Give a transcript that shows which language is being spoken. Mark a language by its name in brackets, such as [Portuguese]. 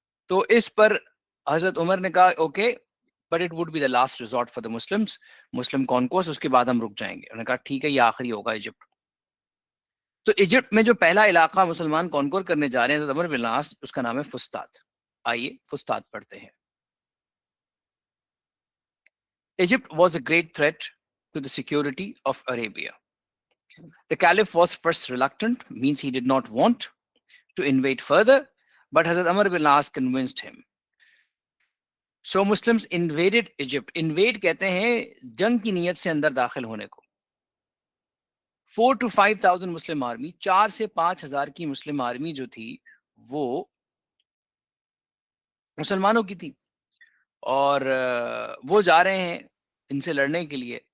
[Urdu] تو اس پر حضرت عمر نے کہا [English] okay but it would be the last resort for the Muslims, Muslim conquest, [Urdu] اس کے بعد ہم رک جائیں گے. انہوں نے کہا ٹھیک ہے یہ آخری ہوگا ایجپٹ. تو ایجپٹ میں جو پہلا علاقہ مسلمان کانکور کرنے جا رہے ہیں حضرت عمر بن العاص، اس کا نام ہے فسطاط. آئیے فسطاط پڑھتے ہیں. [English] Egypt was a great threat to the security of Arabia. The Caliph was first reluctant, means he did not want to invade further, but Hazrat Amr bin As convinced him. So Muslims invaded Egypt. [Urdu] Invade کہتے ہیں جنگ کی نیت سے اندر داخل ہونے کو. 4 to 5,000 Muslim army, 4 سے 5,000 کی مسلم آرمی جو تھی وہ مسلمانوں کی تھی، اور وہ جا رہے ہیں ان سے لڑنے کے لیے.